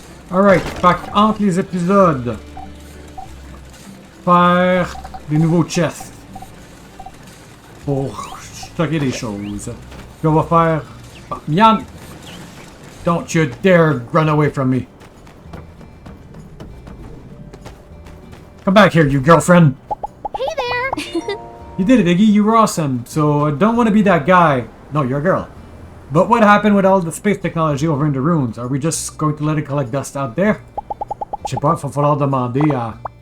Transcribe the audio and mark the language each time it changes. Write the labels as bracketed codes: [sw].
[en] Alright, [fr] fait entre les épisodes, faire des nouveaux chests pour stocker des choses. Puis on va faire... Oh, Mian! [en] Don't you dare run away from me. Come back here, you girlfriend. Hey there! You did it, Iggy. You were awesome. So don't want to be that guy. No, you're a girl. But what happened with all the space technology over in the ruins? Are we just going to let it collect dust out there? [fr] Je sais pas, il va falloir demander à...